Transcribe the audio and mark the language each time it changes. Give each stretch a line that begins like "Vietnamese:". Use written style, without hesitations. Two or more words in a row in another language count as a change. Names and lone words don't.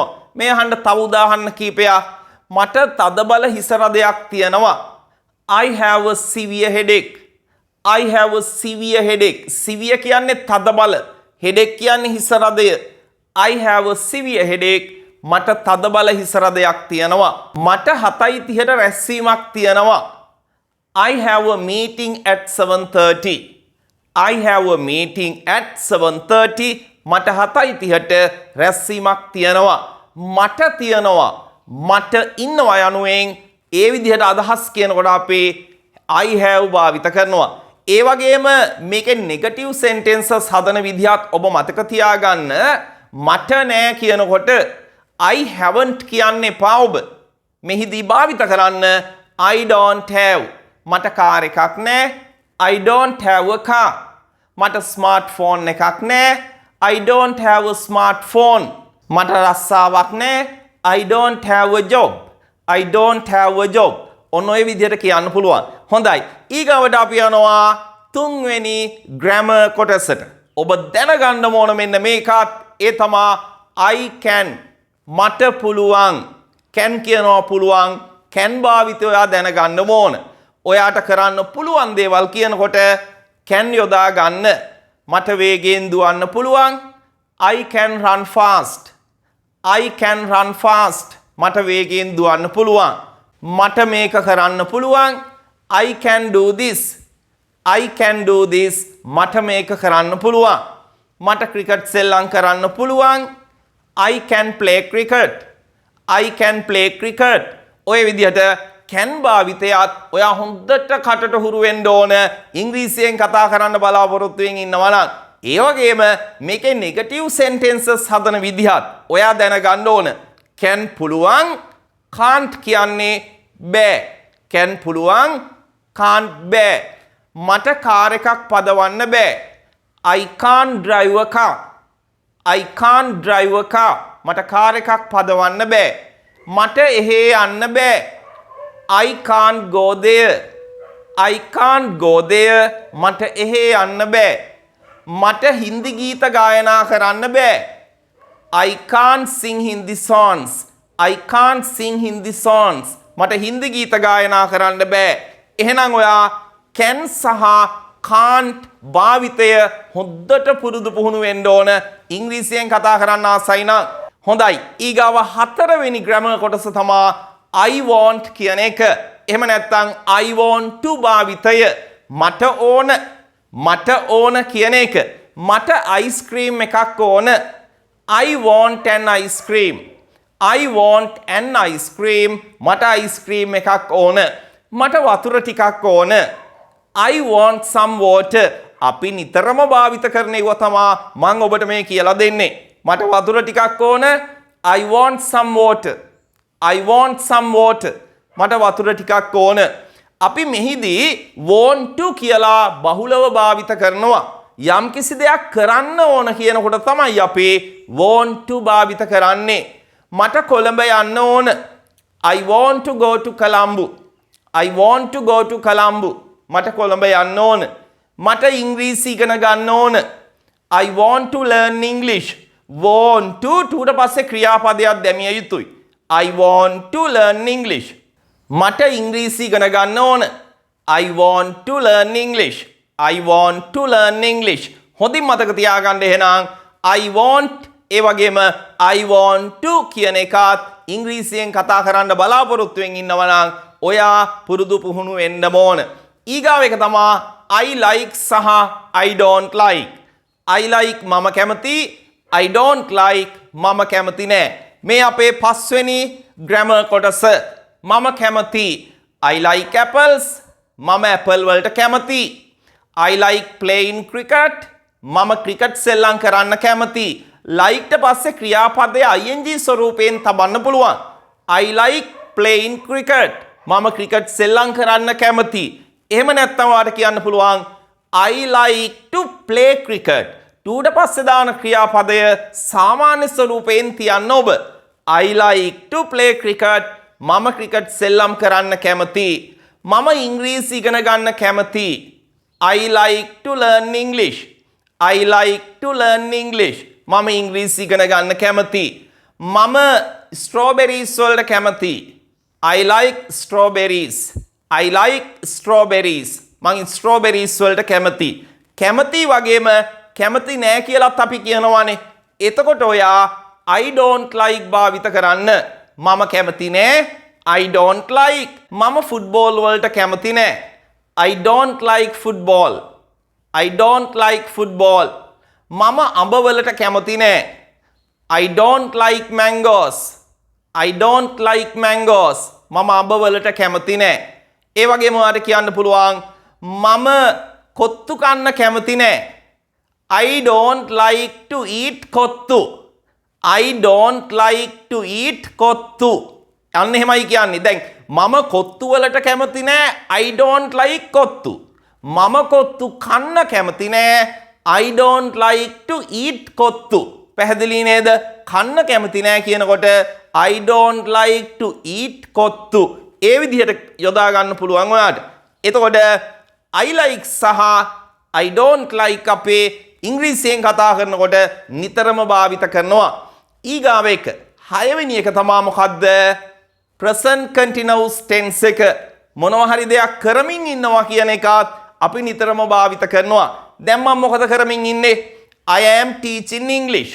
Sinhala: මේ අහන්න තව උදාහරණ කීපයක්. මට තදබල හිස රදයක් තියෙනවා.
English: I have a severe headache. I have a severe headache.
Sinhala: severe කියන්නේ තදබල. headache කියන්නේ හිස රදය.
English: I have a severe headache.
Sinhala: මට තදබල හිස රදයක් තියෙනවා. මට 7:30ට රැස්වීමක් තියෙනවා.
English: I have a meeting at 7:30. I have a meeting at 7:30.
Sinhala: මට 7:30ට රැස්වීමක් තියෙනවා. මට තියනවා මට ඉන්නවා යනුවෙන් ඒ විදිහට අදහස් කියනකොට අපි
English: I have
Sinhala: භාවිත කරනවා. ඒ වගේම මේකේ
English: negative sentences
Sinhala: හදන විදිහත් ඔබ මතක තියාගන්න. මට නෑ කියනකොට
English: I haven't
Sinhala: කියන්න එපා ඔබ. මෙහිදී භාවිත කරන්න
English: I don't have.
Sinhala: මට කාර් එකක් නෑ.
English: I don't have a car.
Sinhala: මට ස්මාර්ට්ෆෝන් එකක් නෑ.
English: I don't have a smartphone.
Sinhala: මට රස්සාවක් නෑ.
English: I don't have a job. I don't have a job.
Sinhala: ඔන්න ඔය විදිහට කියන්න පුළුවන්. හොඳයි. ඊගාවට අපි යනවා තුන්වෙනි ග්‍රැමර් කොටසට. ඔබ දැනගන්න ඕන මෙන්න මේකත්. ඒ තමයි
English: I can.
Sinhala: මට පුළුවන්. can කියනවා පුළුවන්. can භාවිතය ඔයා දැනගන්න ඕන. ඔයාට කරන්න පුළුවන් දේවල් කියනකොට can යොදා ගන්න. මට වේගයෙන් දුවන්න පුළුවන්.
English: I can run fast. I can run fast.
Sinhala: මට වේගයෙන් දුවන්න පුළුවන්. මට මේක කරන්න පුළුවන්.
English: I can do this. I can do this.
Sinhala: මට මේක කරන්න පුළුවන්. මට ක්‍රිකට් සෙල්ලම් කරන්න පුළුවන්.
English: I can play cricket. I can play cricket.
Sinhala: ඔය විදිහට can භාවිතයත් ඔයා හොඳට කටට හුරු වෙන්න ඕන. ඉංග්‍රීසියෙන් කතා කරන්න බලාපොරොත්තු වෙමින් ඉන්නවා නම් ඒ වගේම මේකේ
English: negative sentences
Sinhala: හදන විදිහත් ඔයා දැනගන්න ඕන. can පුළුවන් can't කියන්නේ බෑ. can පුළුවන් can't බෑ. මට කාර් එකක් පදවන්න බෑ.
English: I can't drive a car. I can't drive a car.
Sinhala: මට කාර් එකක් පදවන්න බෑ. මට එහෙ යන්න බෑ.
English: I can't go there. I can't go there.
Sinhala: මට එහෙ යන්න බෑ. මට හින්දි ගීත ගායනා කරන්න බෑ.
English: I can't sing Hindi songs. I can't sing Hindi songs.
Sinhala: මට හින්දි ගීත ගායනා කරන්න බෑ. එහෙනම් ඔයා can සහ can't භාවිතය හොද්දට පුරුදු පුහුණු වෙන්න ඕන. ඉංග්‍රීසියෙන් කතා කරන්න ආසයි නම් හොඳයි. ඊගාව 4 වෙනි grammar කොටස තමයි
English: I want
Sinhala: කියන එක. එහෙම නැත්නම්
English: I want to
Sinhala: භාවිතය මට ඕන කියන එක. මට
English: ice cream
Sinhala: එකක් ඕන.
English: I want an ice cream. I want an ice cream.
Sinhala: මට
English: ice cream
Sinhala: එකක් ඕන. මට වතුර ටිකක් ඕන.
English: I want some water.
Sinhala: අපි නිතරම භාවිත කරන ඒවා තමයි මම ඔබට මේ කියලා දෙන්නේ. මට වතුර ටිකක් ඕන.
English: I want some water. I want some water.
Sinhala: මට වතුර ටිකක් ඕන. අපි මෙහිදී
English: want to
Sinhala: කියලා බහුලව භාවිත කරනවා. යම් කිසි දෙයක් කරන්න ඕන කියනකොට තමයි අපි
English: want to
Sinhala: භාවිත කරන්නේ. මට කොළඹ යන්න ඕන.
English: I want to go to Colombo. I want to go to Colombo.
Sinhala: මට කොළඹ යන්න ඕන. මට ඉංග්‍රීසි ඉගෙන ගන්න ඕන.
English: I want to learn English. want to
Sinhala: ට පස්සේ ක්‍රියාපදයක් දැමිය යුතුයි.
English: I want to learn English.
Sinhala: මට ඉංග්‍රීසි ඉගෙන ගන්න ඕන.
English: I want to learn English. I want to learn English.
Sinhala: හොඳින් මතක තියාගන්න එහෙනම්
English: I want
Sinhala: ඒ වගේම
English: I want to
Sinhala: කියන එකත් ඉංග්‍රීසියෙන් කතා කරන්න බලාපොරොත්තුෙන් ඉන්නවා නම් ඔයා පුරුදු පුහුණු වෙන්න ඕන. ඊගාව එක තමයි
English: I like
Sinhala: සහ
English: I don't like. I like
Sinhala: මම කැමති.
English: I don't like
Sinhala: මම කැමති නෑ. මේ අපේ 5 වෙනි grammar කොටස. මම කැමති.
English: I like apples.
Sinhala: මම apple වලට කැමති.
English: I like playing cricket.
Sinhala: මම ක්‍රිකට් සෙල්ලම් කරන්න කැමති. like ට පස්සේ ක්‍රියාපදයේ ing ස්වරූපයෙන් තබන්න පුළුවන්.
English: I like playing cricket.
Sinhala: මම ක්‍රිකට් සෙල්ලම් කරන්න කැමති. එහෙම නැත්නම් ඔයාලට කියන්න පුළුවන්
English: I like to play cricket.
Sinhala: ට පස්සේ දාන ක්‍රියාපදය සාමාන්‍ය ස්වරූපයෙන් තියන්න ඔබ.
English: I like to play cricket.
Sinhala: මම ක්‍රිකට් සෙල්ලම් කරන්න කැමති. මම ඉංග්‍රීසි ඉගෙන ගන්න කැමති.
English: I like to learn English. I like to learn English.
Sinhala: මම ඉංග්‍රීසි ඉගෙන ගන්න කැමති. මම strawberries වලට කැමති.
English: I like strawberries. I like strawberries.
Sinhala: මම strawberries වලට කැමති. කැමති වගේම කැමති නෑ කියලාත් අපි කියනවානේ. එතකොට ඔයා
English: I don't like
Sinhala: භාවිත කරන්න. මම කැමති නෑ.
English: I don't like.
Sinhala: මම ෆුට්බෝල් වලට කැමති නෑ.
English: I don't like football. I don't like football.
Sinhala: මම අඹ වලට කැමති නෑ.
English: I don't like mangoes. I don't like mangoes.
Sinhala: මම අඹ වලට කැමති නෑ. ඒ වගේම ඔයාලට කියන්න පුළුවන් මම කොත්තු කන්න කැමති නෑ.
English: I don't like to eat කොත්තු. I don't like to eat කොත්තු.
Sinhala: අන්න එහෙමයි කියන්නේ. දැන් මම කොත්තු වලට කැමති නෑ.
English: I don't like
Sinhala: කොත්තු. මම කොත්තු කන්න කැමති නෑ.
English: I don't like to eat කොත්තු.
Sinhala: පැහැදිලි නේද? කන්න කැමති නෑ කියනකොට
English: I don't like to eat
Sinhala: කොත්තු. ඒ විදිහට යොදා ගන්න පුළුවන් ඔයාට. එතකොට
English: I like
Sinhala: සහ
English: I don't like
Sinhala: අපේ ඉංග්‍රීසියෙන් කතා කරනකොට නිතරම භාවිත කරනවා. ඊගාව එක 6 වෙනි එක තමයි මොකද්ද?
English: present continuous tense
Sinhala: එක. මොනවා හරි දෙයක් කරමින් ඉන්නවා කියන එකත් අපි නිතරම භාවිත කරනවා. දැන් මම මොකද කරමින් ඉන්නේ?
English: I am teaching English.